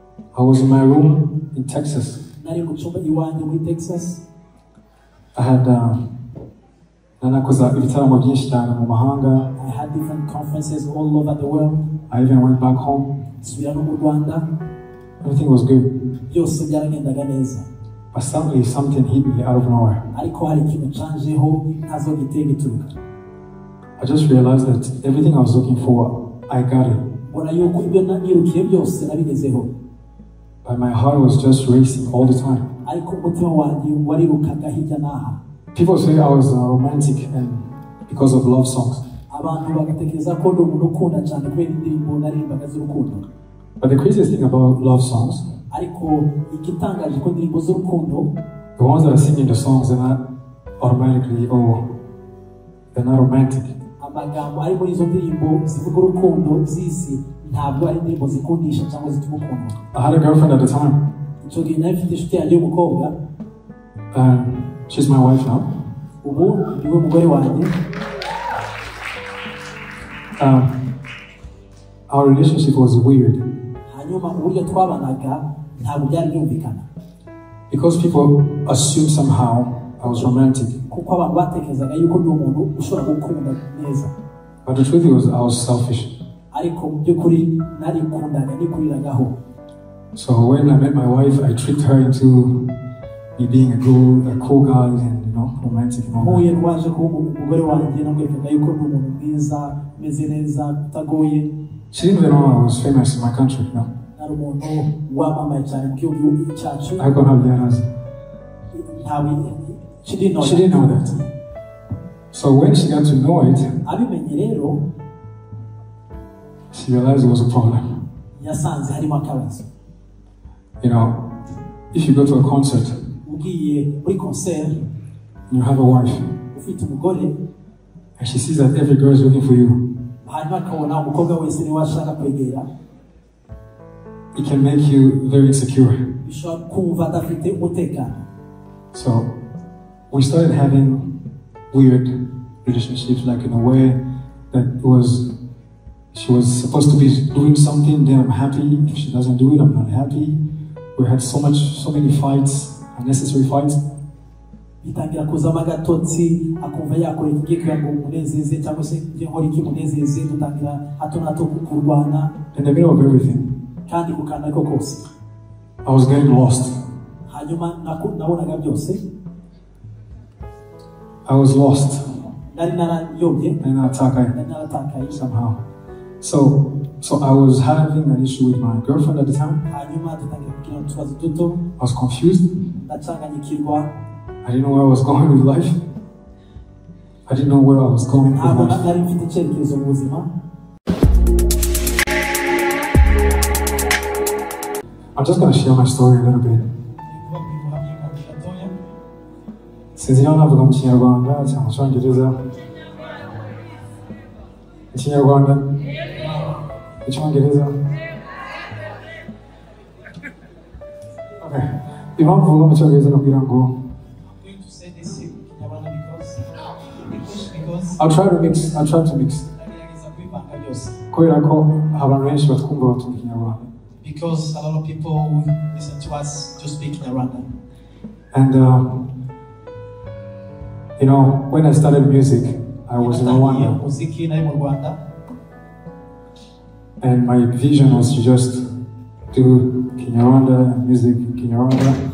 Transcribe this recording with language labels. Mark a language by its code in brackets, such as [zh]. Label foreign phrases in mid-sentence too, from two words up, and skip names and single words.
[en] I was in my room in Texas. [rw] nari mu cyumba iwanjye muri Texas. [en] I had [rw] nanakoze ibitaramo byinshi cyane mu mahanga. [en] I had different conferences all over the world. I even went back home. [rw] Nsubira no mu Rwanda. [en] Everything was good. [rw] Byose byaragendaga neza. [en] But suddenly something hit me out of nowhere. [rw] Ariko hari ikintu canjeho ntazo gituruka. [en] I just realized that everything I was looking for, I got it. [rw] Bona yuko ibyo nirukiye byose nabigezeho. [en] But my heart was just racing all the time. [rw] Ariko umutima wanjye warirukaga hirya n'aha. [en] People say I was romantic and because of love songs. [rw] Abantu bagatekereza ko ndi umuntu ukunda cyane kubera indirimbo naririmbaga z'urukundo. [en] But the craziest thing about love songs, [rw] ariko igitangaje ko indirimbo z'urukundo, [en] the ones that are singing the songs, they're not automatically, they're not romantic. [rw] Amagambo ari muri izo ndirimbo zivuga urukundo z'isi ntabwo ari indirimbo zikundisha cyangwa zituma ukundwa. [en] I had a girlfriend at the time. [rw] Icyo gihe nari mfite inshuti yanjye y'umukobwa. [en] She's my wife now. [rw] Ubu niwe mugore wanjye. [en] Our relationship was weird. [rw] Hanyuma uburyo twabanaga ntabwo byari byumvikana. [en] Because people assumed somehow I was romantic. [rw] Kuko abantu batekerezaga yuko ndi umuntu ushobora gukunda neza. [en] But the truth was I was selfish. [rw] Ariko by'ukuri narikundaga nikuriragaho. [en] So when I met my wife, I tricked her into me being a cool guy and romantic and all that. [rw] Muye rwaje kuba umugore wanjye namwerekaga yuko ndi umuntu mwiza, meze neza, utagoye. [en] She didn't even know I was famous in my country, no? [rw] Nari umuntu wamamaye cyane mu gihugu cyacu. Ariko ntabwo yarazi. [en] She didn't know that. So when she got to know it, [rw] abimenye rero, [en] she realized it was a problem. [rw] Yasanze harimo akabazo. [en] If you go to a concert, [rw] ugiye muri concert, [en] and you have a wife, [rw] ufite umugore, [en] and she sees that every girl is looking for you, [rw] hanyuma akabona umukobwa wese niwe ashaka kwegera, [en] it can make you very insecure. [rw] bishobora kumva adafite umutekano. [en] So we started having weird relationships, like in a way that she was supposed to be doing something, then I'm happy. If she doesn't do it, I'm not happy. We had so many fights, unnecessary fights. [rw] Bitangira kuzamo agatotsi, akumva yakora iki kugira ngo umunezeze cyangwa se nkora iki munezeze, dutangira hato na hato kurwana. [en] In the middle of everything, [rw] kandi kukana ariko kose, [en] I was getting lost. [rw] Hanyuma nabonaga byose. [en] I was lost. [rw] Nari narayobye. Nari naratakaye somehow. [en] So I was having an issue with my girlfriend at the time. [rw] Hanyuma dutangira kugira utubazo duto. [en] I was confused. [rw] Ndacanganyikirwa. [en] I didn't know where I was going with life. I didn't know where I was going with life. [rw] Nari mfite icyerekezo mu buzima. [en] I'm just going to share my story a little bit. [rw] Sinzi niba navuga mu Kinyarwanda cyangwa mu Cyongereza. Ikinyarwanda? Icyongereza? [en] Okay. [rw] Impamvu mvuga mu Cyongereza ni ukugira ngo [en] I'll try to mix. [rw] Kubera ko abantu benshi batwumva batumva Ikinyarwanda. [en] Because a lot of people listen to us just speaking around them. And when I started music, I was in Rwanda. And my vision was to just do Kinyarwanda music in Kinyarwanda.